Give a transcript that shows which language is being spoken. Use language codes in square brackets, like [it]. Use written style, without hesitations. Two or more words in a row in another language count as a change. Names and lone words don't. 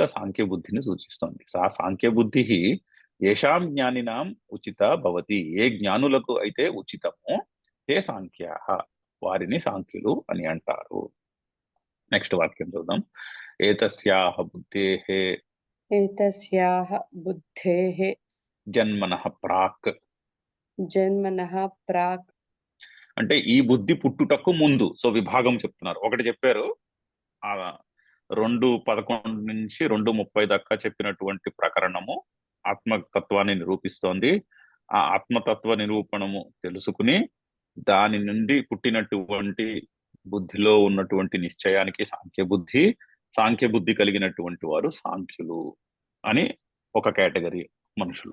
[te] ఆ సాంఖ్య బుద్ధిని సూచిస్తోంది. [sa] సా సాంఖ్య బుద్ధి ఏషాం జ్ఞానినాం ఉచిత భవతి, [te] ఏ జ్ఞానులకు అయితే ఉచితమో [sa] తే సాంఖ్యాః, [te] వారిని సాంఖ్యులు అని అంటారు. నెక్స్ట్ వాక్యం చూద్దాం. [sa] ఏతస్యాః బుద్ధేః एतस्याः बुद्धेः జన్మనః ప్రాక్. जन्मनः प्राक् [te] అంటే ఈ బుద్ధి పుట్టుటకు ముందు. సో విభాగం చెప్తున్నారు. ఒకటి చెప్పారు, ఆ 2:11 నుంచి 2:30 దాకా చెప్పినటువంటి ప్రకరణము ఆత్మతత్వాన్ని నిరూపిస్తోంది. ఆ ఆత్మతత్వ నిరూపణము తెలుసుకుని దాని నుండి పుట్టినటువంటి బుద్ధిలో ఉన్నటువంటి నిశ్చయానికి సాంఖ్య బుద్ధి కలిగినటువంటి వారు సాంఖ్యులు అని ఒక కేటగిరీ మనుషులు.